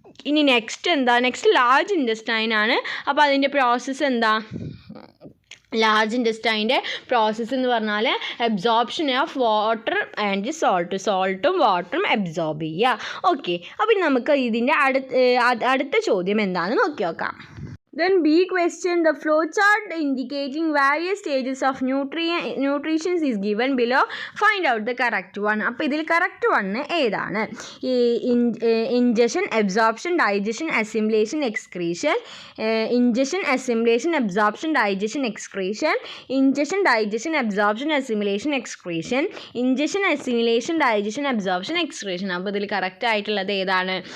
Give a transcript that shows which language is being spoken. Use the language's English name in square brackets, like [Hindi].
[Malayalam] ഇനി next large intestine ആണ്. അപ്പോൾ അതിൻ്റെ പ്രോസസ്സ് എന്താ? ലാർജ് ഇൻറ്റസ്റ്റൈൻ്റെ പ്രോസസ്സ് എന്ന് പറഞ്ഞാൽ [English] absorption of water [Malayalam] ആൻഡ് സോൾട്ടും വാട്ടറും അബ്സോർബ് ചെയ്യുക. ഓക്കെ, അപ്പോൾ നമുക്ക് ഇതിൻ്റെ അടുത്ത ചോദ്യം എന്താണെന്ന് നോക്കി നോക്കാം. [English] Then B question, the flowchart indicating various stages of nutrition is given below. Find out the correct one. [Malayalam] അപ്പോൾ ഇതിൽ കറക്റ്റ് വണ്ണ് ഏതാണ്? [English] ഈ ingestion, absorption, digestion, assimilation, excretion. Ingestion, assimilation, absorption, digestion, excretion. Ingestion, digestion, absorption, assimilation, excretion. Ingestion, assimilation, digestion, absorption, excretion. [Malayalam] അപ്പോൾ ഇതിൽ correct ആയിട്ടുള്ളത് ഏതാണ്?